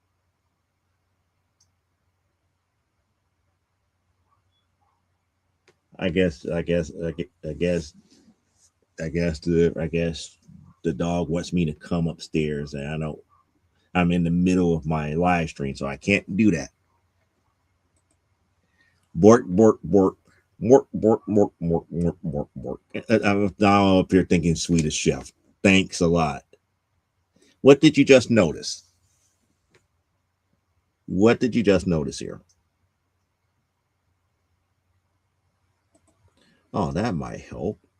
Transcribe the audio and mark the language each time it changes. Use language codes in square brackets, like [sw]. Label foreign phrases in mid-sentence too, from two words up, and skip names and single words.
[en] I guess, I guess, I guess, I guess the dog wants me to come upstairs, and I know I'm in the middle of my live stream, so I can't do that. Bork, bork, bork. Mork, mork, mork, mork, mork, mork, mork. I'm now up here thinking Swedish Chef. Thanks a lot. What did you just notice? What did you just notice here? Oh, that might help.